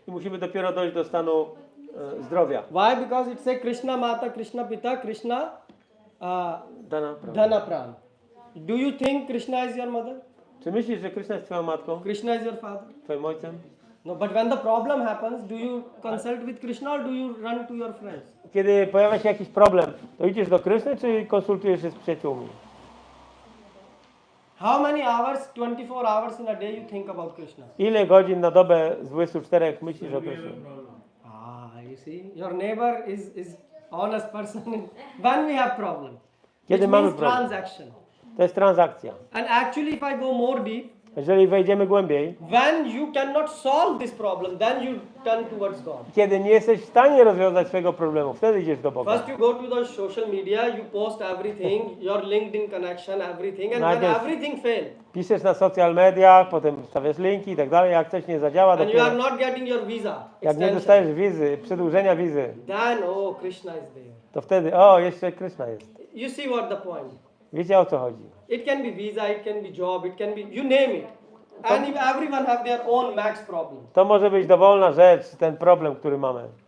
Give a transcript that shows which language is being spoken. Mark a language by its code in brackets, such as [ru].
[pl] i musimy dopiero dojść do stanu zdrowia. [en] Why? Because it says Krishna Mata, Krishna Pita, Krishna Dana prawa. [sa] Dhana Pran. [en] Do you think Krishna is your mother? [pl] Czy myślisz, że Krishna jest twoją matką, [en] Krishna is your father? [pl] twoim ojcem? [en] No, but when the problem happens, do you consult with Krishna or do you run to your friends? [pl] Kiedy pojawia się jakiś problem, to idziesz do Kryszny, czy konsultujesz się z przyjaciółmi? [en] How many hours, 24 hours in a day you think about Krishna? [pl] Ile godzin na dobę z 24 myślisz o Krysznie? [en] You see, your neighbor is honest person when we have problem. [pl] Kiedy [en] Which [pl] mamy [en] means [pl] problem? [en] transaction. [pl] To jest transakcja. [en] And actually, if I go more deep, [pl] Jeżeli wejdziemy głębiej, [en] when you cannot solve this problem, then you turn towards God. [pl] kiedy nie jesteś w stanie rozwiązać swojego problemu, wtedy idziesz do Boga. [en] First you go to the social media, you post everything, your LinkedIn connection, everything, and when [pl] Najpierw- [en] everything fails, [pl] Piszesz na social mediach, potem stawiasz linki i tak dalej, jak coś nie zadziała, [en] and you [pl] dopiero [en] are not getting your visa [pl] jak nie [en] extension, [pl] dostajesz wizy, przedłużenia wizy, [en] then oh, Krishna is there. [pl] to wtedy, o, jeszcze Kryszna jest. [en] You see what the point? [pl] Wiecie, o co chodzi? [en] It can be visa, it can be job, it can be, you name it. And if everyone have their own max problem. [pl] To może być dowolna rzecz, ten problem, który mamy.